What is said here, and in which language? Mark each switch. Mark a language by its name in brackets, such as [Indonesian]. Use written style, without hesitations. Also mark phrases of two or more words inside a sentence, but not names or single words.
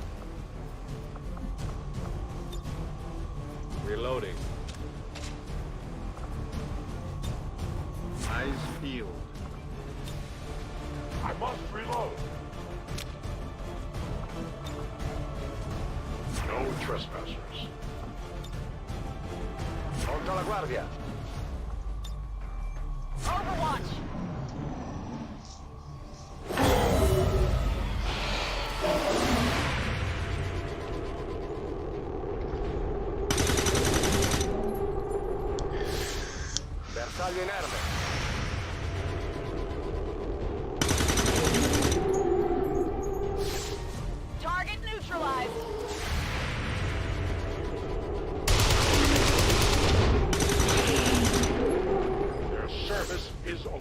[English] Reloading. Eyes peeled. I must reload. No trespassers. [Spanish] Contra la guardia. [English] Overwatch! [Italian] Bersaglio in arme. [English] Target neutralized! Their service is over.